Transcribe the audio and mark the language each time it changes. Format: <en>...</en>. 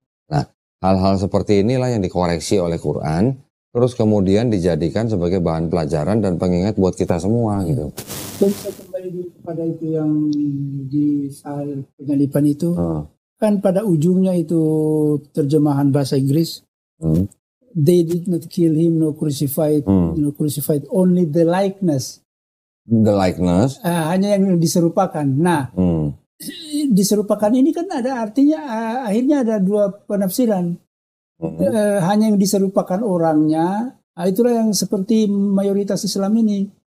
<id>Nah, hal-hal seperti inilah yang dikoreksi oleh Quran, terus kemudian dijadikan sebagai bahan pelajaran dan pengingat buat kita semua gitu. Bisa kembali kepada itu yang di soal penyalipan itu, kan pada ujungnya itu terjemahan bahasa Inggris.</id> <en>They did not kill him, no crucified, only the likeness. The likeness.</en> <id>Hanya yang diserupakan. Nah, diserupakan ini kan ada artinya, akhirnya ada dua penafsiran. Hanya yang diserupakan orangnya, itulah yang seperti mayoritas Islam ini.</id>